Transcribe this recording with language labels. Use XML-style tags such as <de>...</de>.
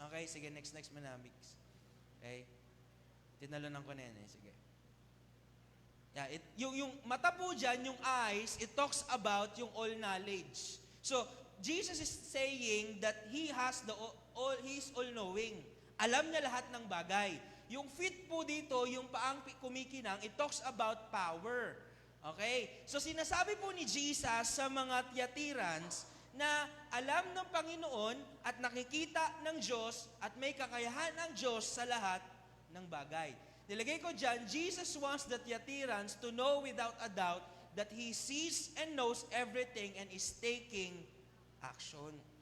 <tl>Okay, sige next manamix. Okay, tinalunan ko na yan eh, sige.</tl> <en>Yeah,</en> <tl>yung mata po dyan,</tl> <en>yung eyes, it talks about yung all knowledge. So, Jesus is saying that He has He's all-knowing.</en> <tl>Alam niya lahat ng bagay. Yung feet po dito, yung paang kumikinang,</tl> <en>it talks about power.</en> <tl>Okay? So, sinasabi po ni Jesus sa mga Thyatirans na alam ng Panginoon at nakikita ng Diyos at may kakayahan ng Diyos sa lahat ng bagay. Nilagay ko dyan,</tl> <en>Jesus wants the Thyatirans to know without a doubt that He sees and knows everything and is taking action.</en>